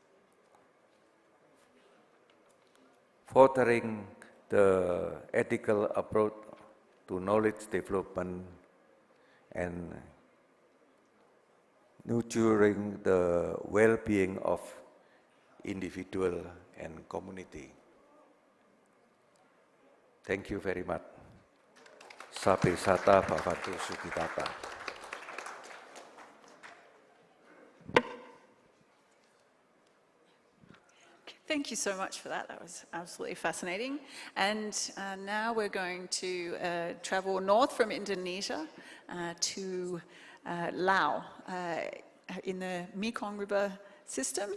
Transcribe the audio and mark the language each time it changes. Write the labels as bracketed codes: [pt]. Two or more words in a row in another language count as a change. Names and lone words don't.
[en] Furthering the ethical approach to knowledge development and nurturing the well-being of individual and community. Thank you very much. [pi] Sabe sata bhavantu sukhitata. [en] Thank you so much for that. That was absolutely fascinating. And now we're going to travel north from Indonesia to Laos in the Mekong River system.